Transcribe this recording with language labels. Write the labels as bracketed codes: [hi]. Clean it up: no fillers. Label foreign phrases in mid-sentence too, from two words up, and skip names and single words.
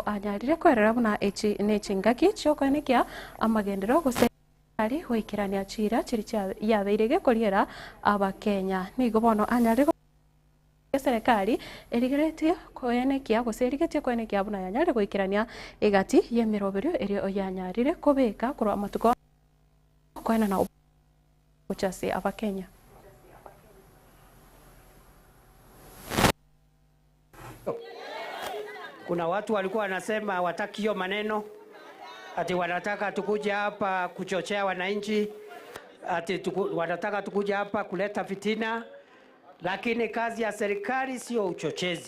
[guz] anyarire kwerera buna echi nechingaki chokonekia amagendero gose ari hoikirania chira chiricha yabeirege koriera abakenya nigo bono anyarire serikali erigeretie koenekia gose erigetie koenekia buna yanyarire goikirania egati yemiroberio eri oyanyarire kobeka koro amatuko koena na uchase abakenya. [sw] Kuna watu walikuwa wanasema hawataki hiyo maneno, ati wanataka tukuja hapa kuchochea wananchi, ati wanataka tukuja hapa kuleta fitina, lakini kazi ya serikali sio uchochezi.